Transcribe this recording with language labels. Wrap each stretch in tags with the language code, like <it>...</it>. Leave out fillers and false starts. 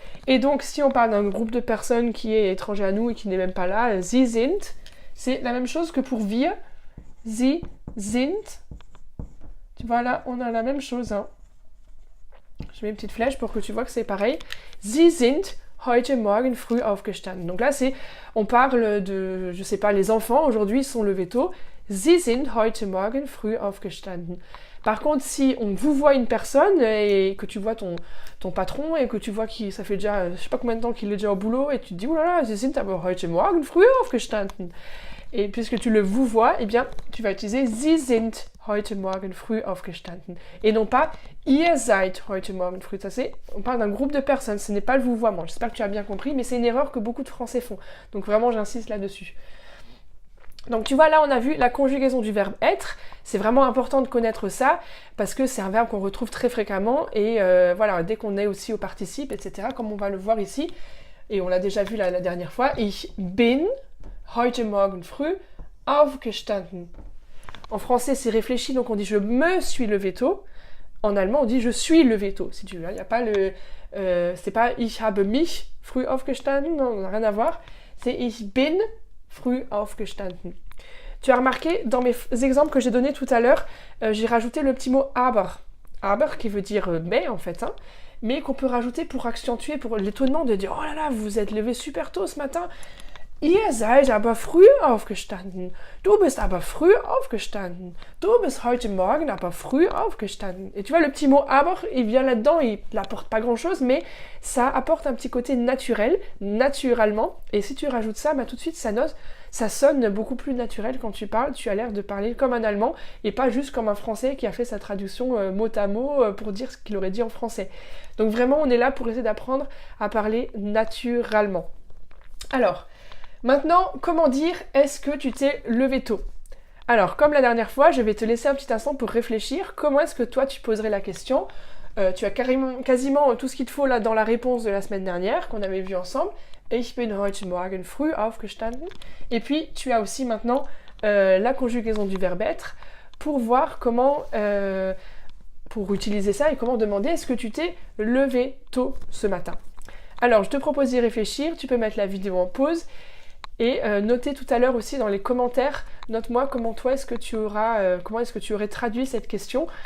<fr>Et donc, si on parle d'un groupe de personnes qui est étranger à nous et qui n'est même pas là,</fr> <de>sie sind,</de> <fr>c'est la même chose que pour wir.</fr> <de>Sie sind.</de> <fr>Tu vois là, on a la même chose. Hein. Je mets une petite flèche pour que tu vois que c'est pareil.</fr> <de>Sie sind heute Morgen früh aufgestanden.</de> <fr>Donc là, on parle de, je sais pas, les enfants aujourd'hui sont levés tôt.</fr> <de>Sie sind heute Morgen früh aufgestanden.</de> <fr>Par contre, si on vous voit une personne et que tu vois ton patron et que tu vois qu'il ça fait déjà, je sais pas combien de temps qu'il est déjà au boulot et tu te dis, oh là là,</fr> <de>Sie sind aber heute Morgen früh aufgestanden.</de> <fr>Et puisque tu le vous vois, eh bien, tu vas utiliser</fr> <de>Sie sind heute Morgen früh aufgestanden.</de> <fr>Et non pas</fr> <de>Ihr seid heute Morgen früh.</de> <fr>Ça c'est, on parle d'un groupe de personnes, ce n'est pas le vouvoiement. J'espère que tu as bien compris, mais c'est une erreur que beaucoup de Français font. Donc vraiment, j'insiste là-dessus. Donc tu vois, là on a vu la conjugaison du verbe être. C'est vraiment important de connaître ça parce que c'est un verbe qu'on retrouve très fréquemment et voilà, dès qu'on est aussi au participe, etc., comme on va le voir ici, et on l'a déjà vu la dernière fois,</fr> <de>ich bin heute Morgen früh aufgestanden.</de> <fr>En français, c'est réfléchi, donc on dit je me suis levé tôt. En allemand, on dit je suis levé tôt, si tu veux. Il n'y a pas le... c'est pas</fr> <de>ich habe mich früh aufgestanden,</de> <fr>non, on n'a rien à voir. C'est</fr> <de>ich bin früh aufgestanden.</de> <fr>Tu as remarqué, dans mes exemples que j'ai donnés tout à l'heure, j'ai rajouté le petit mot aber. Aber qui veut dire mais en fait, hein, mais qu'on peut rajouter pour accentuer, pour l'étonnement de dire oh là là, vous vous êtes levé super tôt ce matin.</fr> <de>Ihr seid aber früh aufgestanden. Du bist aber früh aufgestanden. Du bist heute Morgen aber früh aufgestanden.</de> <fr>Et tu vois, le petit mot aber, il vient là-dedans, il n'apporte pas grand-chose, mais ça apporte un petit côté naturel, naturellement. Et si tu rajoutes ça, bah, tout de suite, ça sonne beaucoup plus naturel quand tu parles. Tu as l'air de parler comme un Allemand et pas juste comme un Français qui a fait sa traduction mot à mot pour dire ce qu'il aurait dit en français. Donc vraiment, on est là pour essayer d'apprendre à parler naturellement. Alors, maintenant, comment dire est-ce que tu t'es levé tôt? Alors, comme la dernière fois, je vais te laisser un petit instant pour réfléchir. Comment est-ce que toi, tu poserais la question? Tu as quasiment tout ce qu'il te faut là dans la réponse de la semaine dernière qu'on avait vu ensemble.</fr> <de>Ich bin heute Morgen früh aufgestanden.</de> <fr>Et puis, tu as aussi maintenant la conjugaison du verbe être pour voir comment... pour utiliser ça et comment demander est-ce que tu t'es levé tôt ce matin. Alors, je te propose d'y réfléchir. Tu peux mettre la vidéo en pause. Et notez tout à l'heure aussi dans les commentaires, note-moi comment toi comment est-ce que tu aurais traduit cette question.</fr>